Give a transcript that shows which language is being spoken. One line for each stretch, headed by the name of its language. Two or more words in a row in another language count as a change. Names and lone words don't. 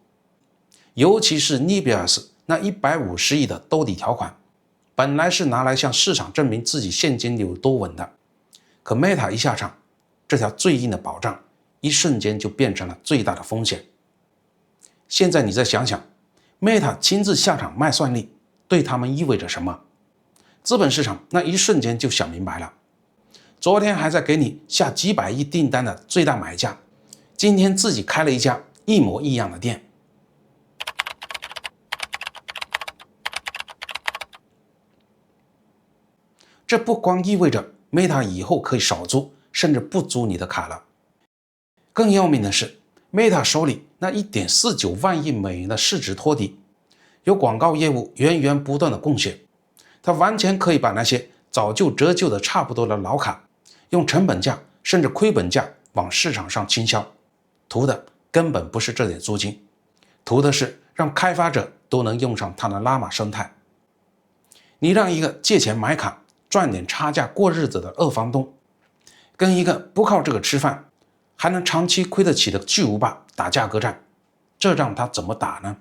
Chinese: 尤其是 Nebius 那150億的兜底條款，本來是拿來向市場證明自己現金流多穩的，可 Meta 一下場，這條最硬的保障一瞬間就变成了最大的風險。現在你再想想， Meta 親自下場賣算力，對他們意味着什麼？資本市場那一瞬間就想明白了。昨天還在給你下幾百億訂單的最大買家，今天自己開了一家一模一樣的店。這不光意味着 Meta 以後可以少租，甚至不租你的卡了。更要命的是， Meta 手裡那1.49萬億美元的市值托底，有廣告業務源源不斷的貢獻，它完全可以把那些早就折舊的差不多的老卡，用成本價甚至虧本價往市場上傾銷，圖的根本不是這點租金，圖的是讓開發者都能用上它的拉瑪生態。你讓一個借錢買卡賺點差價過日子的二房東，跟一個不靠這個吃飯還能長期虧得起的巨無霸打價格戰，這讓他怎麼打呢？